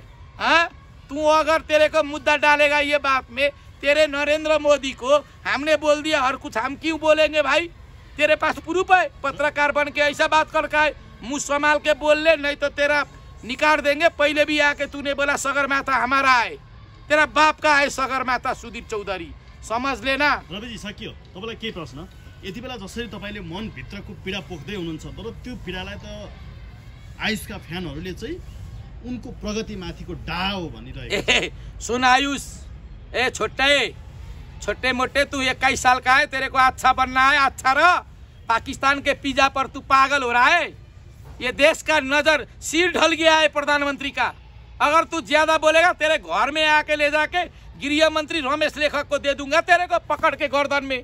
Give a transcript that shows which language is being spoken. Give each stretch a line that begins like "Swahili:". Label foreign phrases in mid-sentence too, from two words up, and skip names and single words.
Hindi: हाँ, तू अगर तेरे को मुद्दा डालेगा ये बात में, तेरे नरेंद्र मोदी को हमने बोल दिया हर कुछ, हम क्यों बोलेंगे भाई? तेरे पास प्रूफ है? पत्रकार बन के ऐसा बात करके है, मुंह संभाल के बोल ले, नहीं तो तेरा निकाल देंगे। पहले भी आके तूने बोला सगरमाथा हमारा है, तेरा बाप का है सगरमाथा। सुधीर चौधरी समझ लेना।
Nepali: रविजी सकियो। तपाईँलाई के प्रश्न? यति बेला जसरी तपाईँले मनभित्रको पीडा पोख्दै हुनुहुन्छ, तर त्यो पीडालाई त आयुषका फ्यानहरूले चाहिँ उनको प्रगतिमाथिको डा हो भनिरहेको।
Hindi: सुन आयुष, ए छोटे मोटे, तू 21 साल का है, तेरे को अच्छा बनना है, अच्छा रह। पाकिस्तान के पिज्जा पर तू पागल हो रहा है। ये देश का नजर सिर ढल गया है प्रधानमंत्री का। अगर तू ज्यादा बोलेगा तेरे घर में आके ले जाके गृह मंत्री रमेश लेखक को दे दूंगा, तेरे को पकड़ के गर्दन में।